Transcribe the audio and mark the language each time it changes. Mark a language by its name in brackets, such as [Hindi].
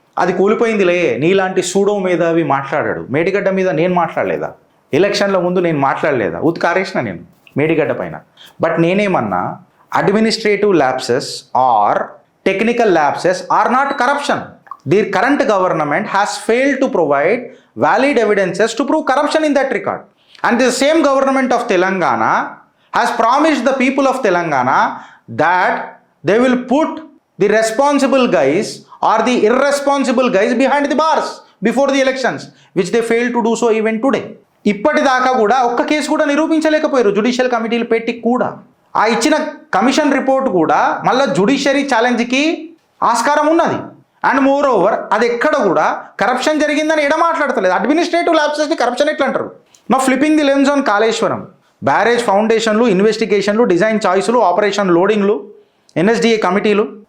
[Telugu] అది కూలిపోయిందిలే. నీలాంటి సూడో మీద అవి మాట్లాడాడు. మేడిగడ్డ మీద నేను మాట్లాడలేదా? ఎలక్షన్ల ముందు నేను మాట్లాడలేదా? ఉత్కారేసిన నేను మేడిగడ్డ పైన. [English] But నేనేమన్నా administrative lapses or technical lapses or not corruption. The current government has failed to provide valid evidences to prove corruption in that record. And the same government of Telangana has promised the people of Telangana that they will put the responsible guys or the irresponsible guys behind the bars before the elections, which they failed to do so even today. [Telugu] ఇప్పటిదాకా కూడా ఒక్క case కూడా నిరూపించలేకపోయారు judicial కమిటీలు పెట్టి కూడా. ఆ ఇచ్చిన commission report కూడా మళ్ళీ జుడిషియరీ ఛాలెంజ్కి ఆస్కారం ఉన్నది. [English] and moreover [Telugu] అది ఎక్కడ కూడా కరప్షన్ జరిగిందని ఎడ మాట్లాడతలేదు. అడ్మినిస్ట్రేటివ్ ల్యాప్సెస్ని కరప్షన్ ఎట్లా అంటారు? నా [English] flipping the lens on [Telugu] Kaleshwaram, barrage ఫౌండేషన్లు, ఇన్వెస్టిగేషన్లు, design చాయిస్లు, operation లోడింగ్లు, ఎన్ఎస్డిఏ కమిటీలు.